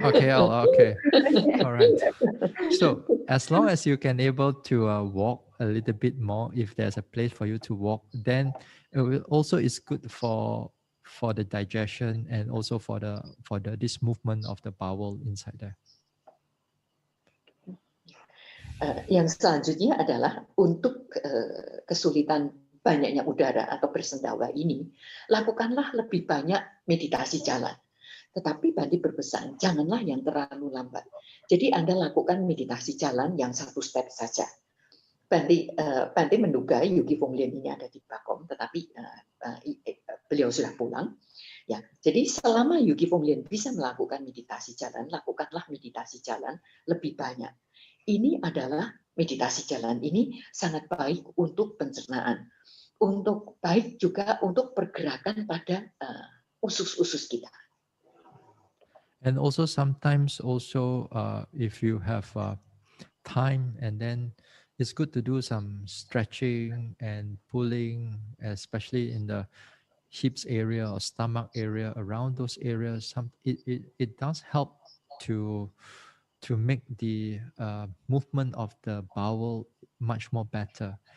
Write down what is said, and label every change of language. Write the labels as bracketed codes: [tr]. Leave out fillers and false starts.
[en] KL, okay. All right. So as long as you can able to walk a little bit more, if there's a place for you to walk, then it will also is good for the digestion and also for this movement of the bowel inside there. [id] Yang selanjutnya adalah untuk kesulitan banyaknya udara atau bersendawa ini, lakukanlah lebih banyak meditasi jalan. Tetapi Bante berpesan, janganlah yang terlalu lambat. Jadi Anda lakukan meditasi jalan yang 1 step saja. Bante menduga Yogi Fong Lien ini ada di Bakom, tetapi beliau sudah pulang. Ya, jadi selama Yogi Fong Lien bisa melakukan meditasi jalan, lakukanlah meditasi jalan lebih banyak. Ini adalah meditasi jalan ini sangat baik untuk pencernaan, untuk baik juga untuk pergerakan pada usus-usus kita. [en] And also sometimes also if you have time, and then it's good to do some stretching and pulling, especially in the hips area or stomach area, around those areas. It does help to make the movement of the bowel much more better.